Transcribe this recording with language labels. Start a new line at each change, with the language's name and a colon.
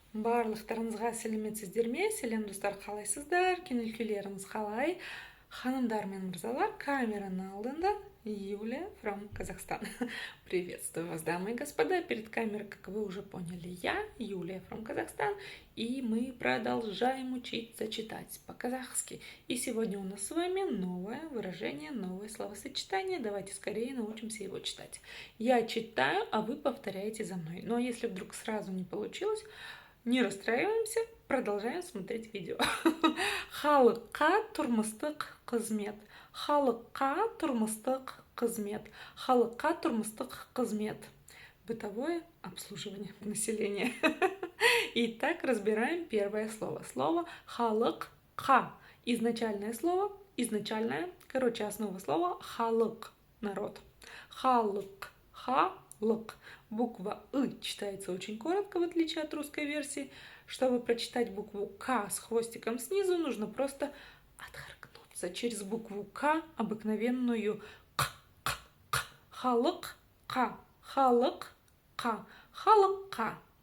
Kazakh: Барлықтарыңызға сәлеметсіздер ме? Сәлем достар, қалайсыздар? Көңіл-күйлеріңіз қалай? Ханымдар мен мырзалар, камераның алдында Юлия from Казахстан.
Russian: Приветствую вас, дамы и господа. Перед камерой, как вы уже поняли, я, Юлия from Казахстан, и мы продолжаем учиться читать по-казахски. И сегодня у нас с вами новое выражение, новое словосочетание. Давайте скорее научимся его читать. Я читаю, а вы повторяете за мной. Но если вдруг сразу не получилось, не расстраиваемся, продолжаем смотреть видео.
Kazakh: Халыққа тұрмыстық қызмет. Халыққа тұрмыстық қызмет. Халыққа тұрмыстық қызмет.
Russian: Бытовое обслуживание населения. Итак, разбираем первое слово. Слово халыққа. Изначальное слово, основа слова халық, народ. Халық, халық. Буква «ы» читается очень коротко, в отличие от русской версии. Чтобы прочитать букву «к» с хвостиком снизу, нужно просто отхаркнуться через букву «к», обыкновенную «к».
Kazakh: Халық-қа, халық-қа, халық-қа.